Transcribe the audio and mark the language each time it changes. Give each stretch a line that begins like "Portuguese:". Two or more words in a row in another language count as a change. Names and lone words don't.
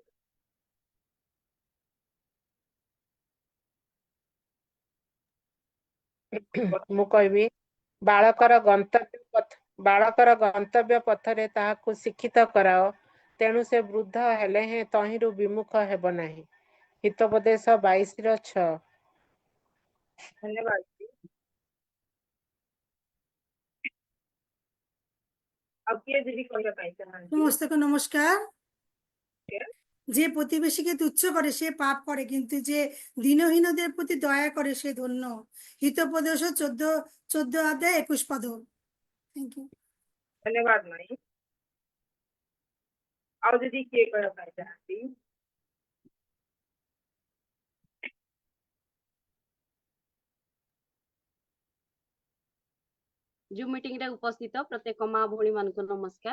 Odia: ମୁଁ କହିବି, ବାଳକର ଗନ୍ତବ୍ୟ ପଥରେ ତାହାକୁ ଶିକ୍ଷିତ କରାଅ, ତେଣୁ ସେ ବୃଦ୍ଧ ହେଲେ ହେଁ ତହିଁରୁ ବିମୁଖ ହେବ ନାହିଁ। ହିତୋପଦେଶ 22:6। ଧନ୍ୟବାଦ। ଆଉ କିଏ ଯଦି କହିବା ପାଇଁ ଚାହାନ୍ତି? ସମସ୍ତଙ୍କୁ নমস্কার।
Bangla: যে প্রতিবেশীকে তুচ্ছ করে সে পাপ করে, কিন্তু যে দীনহীনদের প্রতি দয়া করে সে ধন্য। হিতোপদেশ 14 অধ্যায় 21 পদ।
English: thank you.
Odia: ଧନ୍ୟବାଦ ମାଇ। ଆଉ ଯଦି କିଏ କହିବା ପାଇଁ ଚାହାନ୍ତି? ଜୁମ୍ ମିଟିଂ ରେ ଉପସ୍ଥିତ ପ୍ରତ୍ୟେକ ମା ଭଉଣୀ ମାନଙ୍କୁ ନମସ୍କାର।